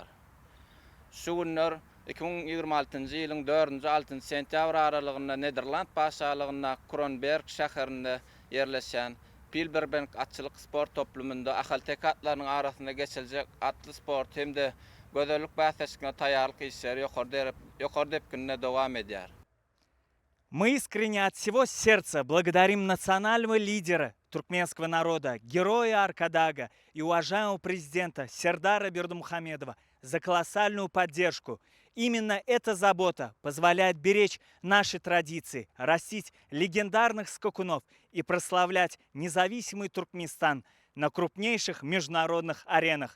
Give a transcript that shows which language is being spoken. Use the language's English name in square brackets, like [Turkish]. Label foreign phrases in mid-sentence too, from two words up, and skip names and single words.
[Turkmen] Şu günler 2026-njy ýylyň 4-6 sentýabr aralygynda Nederland paşalygyna Kronberg şäherinde ýerleşen Pilberbank atçylyk sport toplumunda ahal-tek atlarynyň arasynda geçiljek atly sport hem de gözellük bäsleşigine taýýarlyk işleri ýokary depkinde dowam edýär. [Russian] Мы искренне от всего сердца благодарим национального лидера туркменского народа, героя Аркадага и уважаемого президента Сердара Бердымухамедова за колоссальную поддержку. Именно эта забота позволяет беречь наши традиции, растить легендарных скакунов и прославлять независимый Туркменистан на крупнейших международных аренах.